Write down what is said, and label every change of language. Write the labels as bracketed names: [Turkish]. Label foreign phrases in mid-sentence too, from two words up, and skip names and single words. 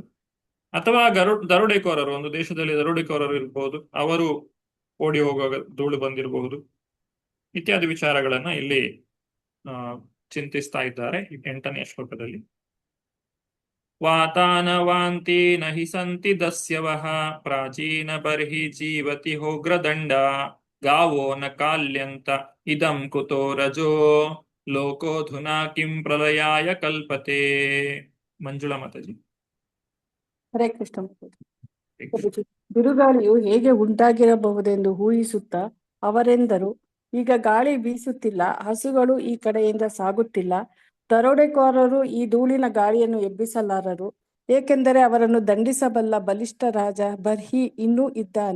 [Kannada] ಅಥವಾ ದರೋಡೆಕೋರರು, ಒಂದು ದೇಶದಲ್ಲಿ ದರೋಡೆಕೋರರು ಇರಬಹುದು, ಅವರು ಓಡಿ ಹೋಗುವಾಗ ಧೂಳು ಬಂದಿರಬಹುದು. ಇತ್ಯಾದಿ ವಿಚಾರಗಳನ್ನ ಇಲ್ಲಿ ಚಿಂತಿಸ್ತಾ ಇದ್ದಾರೆ 8ನೇ ಶ್ಲೋಕದಲ್ಲಿ. [Sanskrit] ವಾತಾನ ವಾಂತಿ ನಹಿ ಸಂತಿ ದಸ್ಯವಃ ಪ್ರಾಚೀನ ಬರ್ಹಿ ಜೀವತಿ ಹೋಗ್ರದಂಡ ಗಾವೋ ನ ಕಾಲ್ಯಂತ ಇದಂ ಕುತೋ ರಜೋ ಲೋಕೋಧುನಾ ಕಿಂ ಪ್ರಲಯಾಯ ಕಲ್ಪತೆ. [Kannada] ಮಂಜುಳಾ ಮಾತಾಜಿ. ಹರೇ ಕೃಷ್ಣ. ಬಿರುಗಾಳಿಯು ಹೇಗೆ ಉಂಟಾಗಿರಬಹುದೆಂದು ಊಹಿಸುತ್ತಾ ಅವರೆಂದರು, ಈಗ ಗಾಳಿ ಬೀಸುತ್ತಿಲ್ಲ, ಹಸುಗಳು ಈ ಕಡೆಯಿಂದ ಸಾಗುತ್ತಿಲ್ಲ, ದರೋಡೆಕೋರರು ಈ ಧೂಳಿನ ಗಾಳಿಯನ್ನು ಎಬ್ಬಿಸಲಾರರು, ಏಕೆಂದರೆ ಅವರನ್ನು ದಂಡಿಸಬಲ್ಲ ಬಲಿಷ್ಠ ರಾಜ ಬರ್ಹಿ ಇನ್ನೂ ಇದ್ದಾನೆ.